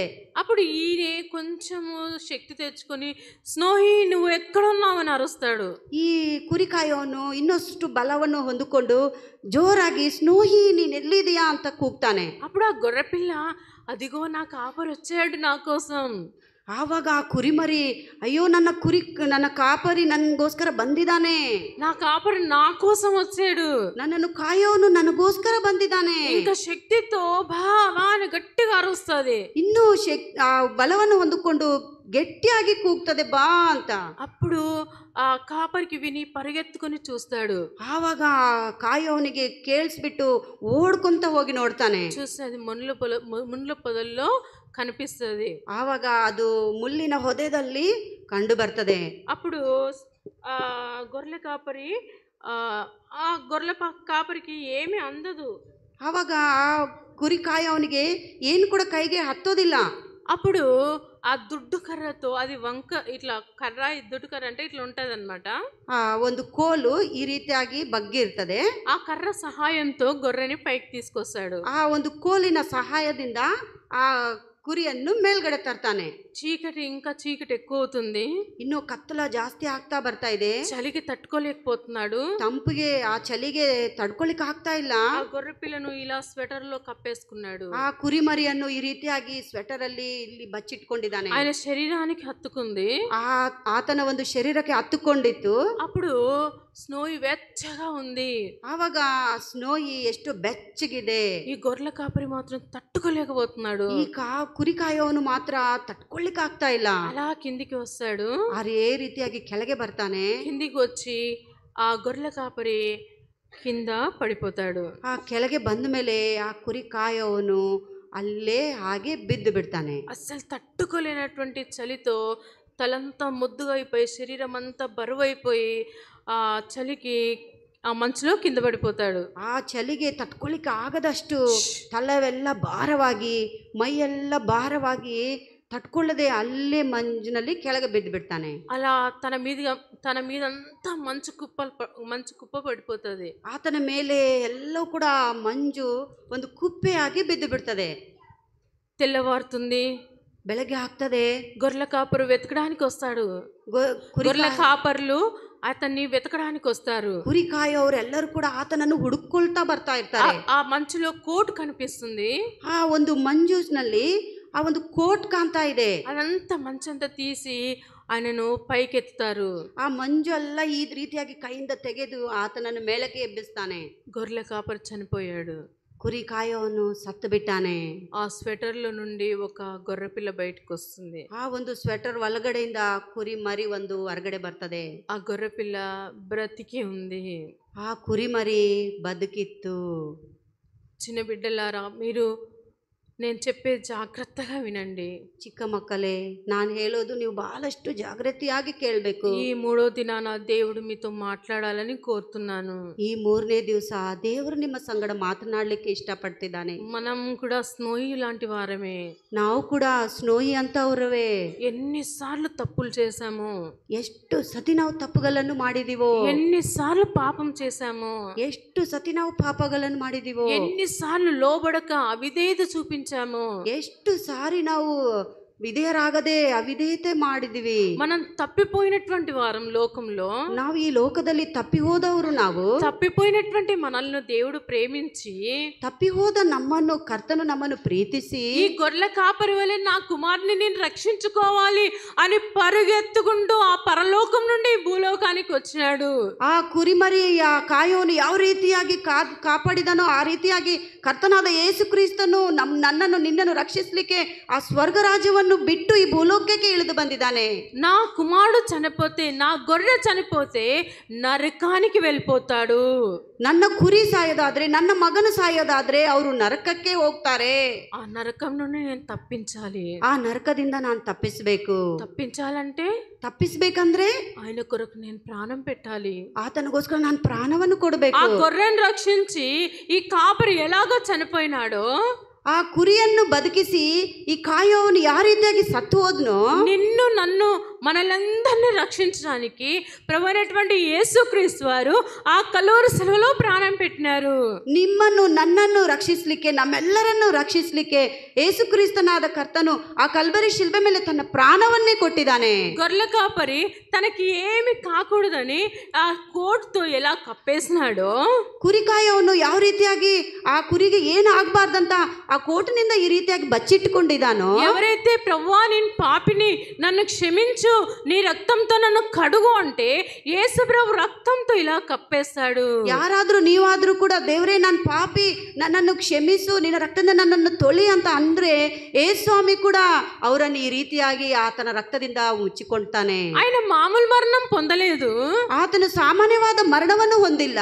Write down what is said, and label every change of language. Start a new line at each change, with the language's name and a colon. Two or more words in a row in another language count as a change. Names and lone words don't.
Telugu: అప్పుడు ఈయన కొంచెము శక్తి తెచ్చుకొని, స్నోహి నువ్వు ఎక్కడున్నావు అని అరుస్తాడు.
Kannada: ಈ ಕುರಿಕಾಯವನು ಇನ್ನಷ್ಟು ಬಲವನ್ನು ಹೊಂದಿಕೊಂಡು ಜೋರಾಗಿ ಸ್ನೋಹಿ ನೀನ್ ಎಲ್ಲಿದೆಯಾ ಅಂತ ಕೂಗ್ತಾನೆ.
Telugu: అప్పుడు ఆ గొర్రెపిల్ల, అదిగో నా కాపరి వచ్చాడు నా కోసం.
Kannada: ಆವಾಗ ಆ ಕುರಿಮರಿ, ಅಯ್ಯೋ ನನ್ನ ಕಾಪರಿ ನನಗೋಸ್ಕರ ಬಂದಿದ್ದಾನೆ,
Telugu: నా కాపరి నా కోసం వచ్చాడు,
Kannada: ನನ್ನನ್ನು ಕಾಯೋನು ನನಗೋಸ್ಕರ ಬಂದಿದ್ದಾನೆ.
Telugu: ఇంకా శక్తితో బా బా అని గట్టిగా అరుస్తుంది.
Kannada: ಇನ್ನೂ ಆ ಬಲವನ್ನು ಹೊಂದಿಕೊಂಡು ಗಟ್ಟಿಯಾಗಿ ಕೂಗ್ತದೆ ಬಾ ಅಂತ.
Telugu: అప్పుడు ఆ కాపరికి విని పరిగెత్తుకొని చూస్తాడు.
Kannada: ಆವಾಗ ಕಾಯೋನಿಗೆ ಕೇಳಿಸ್ಬಿಟ್ಟು ಓಡ್ಕೊಂತ ಹೋಗಿ ನೋಡ್ತಾನೆ.
Telugu: చూస్తే అది ముళ్ళ పొదల్లో కనిపిస్తుంది.
Kannada: ಆವಾಗ ಅದು ಮುಳ್ಳಿನ ಹೊದೆದಲ್ಲಿ ಕಂಡು ಬರ್ತದೆ.
Telugu: అప్పుడు ఆ గొర్రెల కాపరి ఆ గొర్రెల కాపరికి ఏమీ అందదు.
Kannada: ಆವಾಗ ಆ ಕುರಿ ಕಾಯೋನಿಗೆ ಏನು ಕೂಡ ಕೈಗೆ ಹತ್ತೋದಿಲ್ಲ.
Telugu: అప్పుడు ఆ దుడ్డు కర్రతో, అది వంక ఇట్లా కర్ర, దుడ్డు కర్ర అంటే ఇట్లా ఉంటది అనమాట.
Kannada: ಒಂದು ಕೋಲು ಈ ರೀತಿಯಾಗಿ ಬಗ್ಗಿ ಇರ್ತದೆ.
Telugu: ఆ కర్ర సహాయంతో గొర్రెని పైకి తీసుకొస్తాడు.
Kannada: ಆ ಒಂದು ಕೋಲಿನ ಸಹಾಯದಿಂದ ಆ ಕುರಿಯನ್ನು ಮೇಲ್ಗಡೆ ತರ್ತಾನೆ.
Telugu: చీకటి, ఇంకా చీకటి ఎక్కువ అవుతుంది.
Kannada: ಇನ್ನು ಕತ್ತಲ ಜಾಸ್ತಿ ಆಗ್ತಾ ಬರ್ತಾ ಇದೆ.
Telugu: చలికి తట్టుకోలేకపోతున్నాడు.
Kannada: ತಂಪಿಗೆ, ಆ ಚಳಿಗೆ ತಡ್ಕೊಳಿಕ್ ಆಗ್ತಾ ಇಲ್ಲ.
Telugu: ఆ గొర్రె పిల్లను ఇలా స్వెటర్ లో కప్పేసుకున్నాడు.
Kannada: ಆ ಕುರಿಮರಿಯನ್ನು ಈ ರೀತಿಯಾಗಿ ಸ್ವೆಟರ್ ಅಲ್ಲಿ ಇಲ್ಲಿ ಬಚ್ಚಿಟ್ಕೊಂಡಿದ್ದಾನೆ.
Telugu: ఆయన శరీరానికి హత్తుకుంది.
Kannada: ಆತನ ಒಂದು ಶರೀರಕ್ಕೆ ಹತ್ತುಕೊಂಡಿತ್ತು.
Telugu: అప్పుడు స్నోయి వెచ్చగా ఉంది.
Kannada: ಆವಾಗ ಸ್ನೋಯಿ ಎಷ್ಟು ಬೆಚ್ಚಗಿದೆ.
Telugu: ఈ గొర్రెల కాపరి మాత్రం తట్టుకోలేకపోతున్నాడు.
Kannada: ಈ ಕುರಿ ಕಾಯೋನು ಮಾತ್ರ ತಟ್ಕೊಳ್ಳಿಕ್ ಆಗ್ತಾ ಇಲ್ಲ.
Telugu: అలా కిందికి వస్తాడు.
Kannada: ಅದೇ ರೀತಿಯಾಗಿ ಕೆಳಗೆ ಬರ್ತಾನೆ.
Telugu: కిందికి వచ్చి ఆ గొర్రెల కాపరి కింద పడిపోతాడు.
Kannada: ಆ ಕೆಳಗೆ ಬಂದ ಮೇಲೆ ಆ ಕುರಿ ಕಾಯೋನು ಅಲ್ಲೇ ಹಾಗೆ ಬಿದ್ದು ಬಿಡ್ತಾನೆ.
Telugu: అస్సలు తట్టుకోలేనటువంటి చలితో తలంతా ముద్దుగా అయిపోయి, శరీరం అంతా బరువైపోయి ఆ చలికి ఆ మంచులో కింద పడిపోతాడు.
Kannada: ಆ ಚಳಿಗೆ ತಟ್ಕೊಳ್ಳಿಕ್ಕೆ ಆಗದಷ್ಟು ತಲೆವೆಲ್ಲ ಭಾರವಾಗಿ ಮೈಯೆಲ್ಲ ಭಾರವಾಗಿ ತಟ್ಕೊಳ್ಳದೆ ಅಲ್ಲೇ ಮಂಜಿನಲ್ಲಿ ಕೆಳಗೆ ಬಿದ್ದು ಬಿಡ್ತಾನೆ.
Telugu: అలా తన మీదంతా మంచు కుప్ప పడిపోతుంది.
Kannada: ಆತನ ಮೇಲೆ ಎಲ್ಲವೂ ಕೂಡ ಮಂಜು ಒಂದು ಕುಪ್ಪೆಯಾಗಿ ಬಿದ್ದು ಬಿಡ್ತದೆ.
Telugu: తెల్లవారుతుంది,
Kannada: ಬೆಳಗ್ಗೆ ಆಗ್ತದೆ.
Telugu: గొర్రెల కాపరు వెతకడానికి వస్తాడు. గొర్రెల కాపర్లు అతన్ని వెతకడానికి వస్తారు.
Kannada: ಕುರಿ ಕಾಯೋರು ಎಲ್ಲರೂ ಕೂಡ ಆತನನ್ನು ಹುಡುಕೊಳ್ತಾ ಬರ್ತಾ ಇರ್ತಾರೆ.
Telugu: ఆ మంచులో కోట్ ಕనిపిస్తుంది.
Kannada: ಆ ಒಂದು ಮಂಜುನಲ್ಲಿ ಆ ಒಂದು ಕೋಟ್ ಕಾಣ್ತಾ ಇದೆ.
Telugu: అదంతా మంచంతా తీసి ఆయనను పైకెత్తుతారు.
Kannada: ಆ ಮಂಜು ಎಲ್ಲ ಈ ರೀತಿಯಾಗಿ ಕೈಯಿಂದ ತೆಗೆದು ಆತನನ್ನು ಮೇಲಕ್ಕೆ ಎಬ್ಬಿಸ್ತಾನೆ.
Telugu: గొర్రెల కాపరు చనిపోయాడు.
Kannada: ಕುರಿ ಕಾಯೋನು ಸತ್ತು ಬಿಟ್ಟಾನೆ.
Telugu: ఆ స్వెటర్లో నుండి ఒక గొర్రెపిల్ల బయటకు వస్తుంది.
Kannada: ಆ ಒಂದು ಸ್ವೆಟರ್ ಒಳಗಡೆಯಿಂದ ಕುರಿ ಮರಿ ಒಂದು ಹೊರಗಡೆ ಬರ್ತದೆ.
Telugu: ఆ గొర్రెపిల్ల బ్రతికి ఉంది.
Kannada: ಆ ಕುರಿ ಮರಿ ಬದುಕಿತ್ತು.
Telugu: చిన్న బిడ్డలారా, మీరు నేను చెప్పేది జాగ్రత్తగా వినండి.
Kannada: ಚಿಕ್ಕ ಮಕ್ಕಳೇ, ನಾನು ಹೇಳೋದು ನೀವು ಬಹಳಷ್ಟು ಜಾಗೃತಿಯಾಗಿ ಕೇಳಬೇಕು.
Telugu: ఈ 3వ దినాన దేవుడు మీతో మాట్లాడాలని కోరుతున్నాను.
Kannada: ಈ 3ನೇ ದಿವಸ ದೇವರು ನಿಮ್ಮ ಸಂಗಡ ಮಾತನಾಡಲಿಕ್ಕೆ ಇಷ್ಟಪಡ್ತಿದ್ದಾನೆ.
Telugu: మనం కూడా స్నోయి లాంటి వారమే.
Kannada: ನಾವು ಕೂಡ ಸ್ನೋಯಿ ಅಂತವ್ರವೇ.
Telugu: ఎన్నిసార్లు తప్పులు చేశాము,
Kannada: ಎಷ್ಟು ಸತಿ ನಾವು ತಪ್ಪುಗಳನ್ನು ಮಾಡಿದೀವೋ,
Telugu: ఎన్నిసార్లు పాపం చేశాము,
Kannada: ಎಷ್ಟು ಸತಿ ನಾವು ಪಾಪಗಳನ್ನು ಮಾಡಿದೀವೋ,
Telugu: ఎన్నిసార్లు లోబడక అవిధేయత చూపించాము,
Kannada: ಎಷ್ಟು ಸಾರಿ ನಾವು ವಿಧೇಯರಾಗದೆ ಅವಿಧೇಯತೆ ಮಾಡಿದಿವಿ.
Telugu: మనం తప్పిపోయినటువంటి వారం లోకంలో.
Kannada: ನಾವು ಈ ಲೋಕದಲ್ಲಿ ತಪ್ಪಿ ಹೋದವರು. ನಾವು
Telugu: తప్పిపోయినటువంటి మనల్ని దేవుడు ప్రేమించి,
Kannada: ತಪ್ಪಿ ಹೋದ ನಮ್ಮನ್ನು ಕರ್ತನು ನಮ್ಮನ್ನು ಪ್ರೀತಿಸಿ,
Telugu: ఈ గొర్రెల కాపరి వలె నా కుమారుని నేను రక్షించుకోవాలి అని పరుగెత్తుకుంటూ ఆ పరలోకం నుండి భూలోకానికి వచ్చినాడు.
Kannada: ಆ ಕುರಿಮರಿ ಆ ಕಾಯೋನು ಯಾವ ರೀತಿಯಾಗಿ ಕಾಪಾಡಿದನೋ ಆ ರೀತಿಯಾಗಿ ಕರ್ತನಾದ ಯೇಸು ಕ್ರಿಸ್ತನು ನನ್ನನ್ನು ನಿನ್ನನ್ನು ರಕ್ಷಿಸಲಿಕ್ಕೆ ಆ ಸ್ವರ್ಗ ರಾಜ್ಯವನ್ನು ಬಿಟ್ಟು ಈ ಭೂಲೋಕಕ್ಕೆ ಇಳಿದು ಬಂದಿದ್ದಾನೆ.
Telugu: నా కుమారుడు చనిపోతే, నా గొర్రె చనిపోతే నరకానికి వెళ్ళిపోతాడు.
Kannada: ನನ್ನ ಕುರಿ ಸಾಯೋದಾದ್ರೆ, ನನ್ನ ಮಗನು ಸಾಯೋದಾದ್ರೆ ಅವರು ನರಕಕ್ಕೆ ಹೋಗ್ತಾರೆ.
Telugu: ఆ నరకం నుండి నేను తప్పించాలి.
Kannada: ಆ ನರಕದಿಂದ ನಾನು ತಪ್ಪಿಸಬೇಕು.
Telugu: తప్పించాలంటే,
Kannada: ತಪ್ಪಿಸ್ಬೇಕಂದ್ರೆ
Telugu: ఆయన కొరకు నేను ప్రాణం పెట్టాలి.
Kannada: ಆತನಿಗೋಸ್ಕರ ನಾನು ಪ್ರಾಣವನ್ನು ಕೊಡಬೇಕು.
Telugu: ఆ గొర్రెను రక్షించి ఈ కాపరి ఎలాగో చనిపోయినాడో,
Kannada: ಆ ಕುರಿಯನ್ನು ಬದುಕಿಸಿ ಈ ಕಾಯೋವನು ಯಾವ ರೀತಿಯಾಗಿ ಸತ್ತು ಹೋದ್ನೋ,
Telugu: నిన్ను నన్ను మనలందరినీ రక్షించడానికి ప్రభువైనటువంటి యేసుక్రీస్తు వారు ఆ కలువరి శిలువలో ప్రాణం పెట్టినారు.
Kannada: ನಿಮ್ಮನ್ನು ನನ್ನನ್ನು ರಕ್ಷಿಸಲಿಕ್ಕೆ, ನಮ್ಮೆಲ್ಲರನ್ನು ರಕ್ಷಿಸಲಿಕ್ಕೆ ಯೇಸುಕ್ರಿಸ್ತನಾದ ಕರ್ತನು ಆ ಕಲ್ವರಿ ಶಿಲ್ಬೆ ಮೇಲೆ ತನ್ನ ಪ್ರಾಣವನ್ನೇ ಕೊಟ್ಟಿದ್ದಾನೆ.
Telugu: గొర్రెల కాపరి తనకి ఏమి కాకూడదని ఆ కోట్తో ఎలా కప్పేసినాడో,
Kannada: ಕುರಿಕಾಯವನು ಯಾವ ರೀತಿಯಾಗಿ ಆ ಕುರಿಗೆ ಏನು ಆಗಬಾರ್ದಂತ ಆ ಕೋಟಿನಿಂದ ಈ ರೀತಿಯಾಗಿ ಬಚ್ಚಿಟ್ಟುಕೊಂಡಿದ್ದಾನೋ,
Telugu: ఎవరైతే ప్రభువా నేను పాపిని, నన్ను క్షమించు, నీ రక్తంతో నన్ను కడుగు అంటే యేసు ప్రభు రక్తంతో ఇలా కప్పేస్తాడు.
Kannada: ಯಾರಾದ್ರೂ ನೀವಾದ್ರೂ ಕೂಡ ದೇವರೇ ನಾನು ಪಾಪಿ, ನನ್ನನ್ನು ಕ್ಷಮಿಸು, ನಿನ್ನ ರಕ್ತದಿಂದ ನನ್ನನ್ನು ತೊಳಿ ಅಂತ ಅಂದ್ರೆ ಯೇಸು ಸ್ವಾಮಿ ಕೂಡ ಅವರನ್ನು ಈ ರೀತಿಯಾಗಿ ಆತನ ರಕ್ತದಿಂದ ಮುಚ್ಚಿಕೊಳ್ತಾನೆ.
Telugu: ఆయన మామూలు మరణం పొందలేదు.
Kannada: ಆತನು ಸಾಮಾನ್ಯವಾದ ಮರಣವನ್ನು ಹೊಂದಿಲ್ಲ.